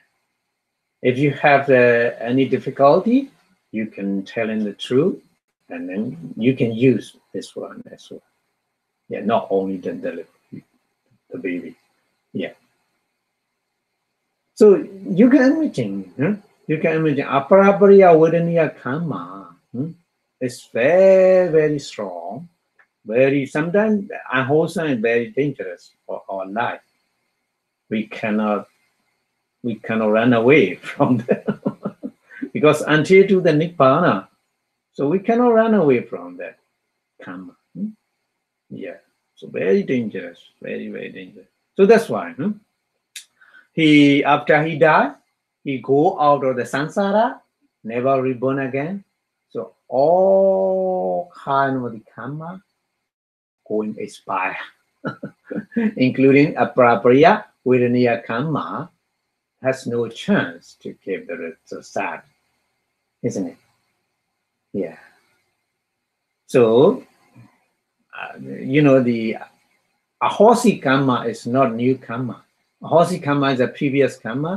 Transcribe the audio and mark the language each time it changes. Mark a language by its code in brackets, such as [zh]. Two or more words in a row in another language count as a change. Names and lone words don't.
[en] If you have any difficulty, you can tell in the truth, and then you can use this one as well. Yeah, not only the the baby. Yeah. So you can imagine, [pi] aparapariya vedaniya kamma [en] is very strong, sometimes Ahosi is very dangerous for our life. We cannot run away from them because until to the nibbana, so we cannot run away from that karma. Yeah, so very dangerous, very dangerous. So that's why after he died, he go out of the samsara, never reborn again. So all kind of the karma going expire. [pi] including aprapriya vedaniya kamma, [en] has no chance to give the result, isn't it? Yeah. So, the [pi] Ahosi Kamma [en] is not new Kamma. [pi] Ahosi Kamma [en] is a previous Kamma.